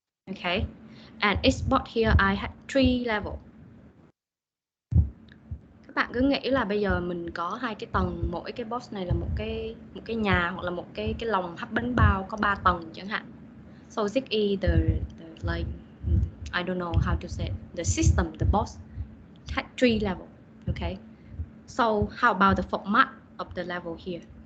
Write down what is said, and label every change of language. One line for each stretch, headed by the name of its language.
English: Okay, and each box here I had 3 levels. Các
Vietnamese: bạn cứ nghĩ là bây giờ mình có hai cái tầng, mỗi cái box này là một cái nhà hoặc là một cái lồng hấp bánh bao có 3 tầng chẳng hạn.
English: So this is the like I don't know how to say it. The system, the box had 3 level. Okay. So how about the format of the level here?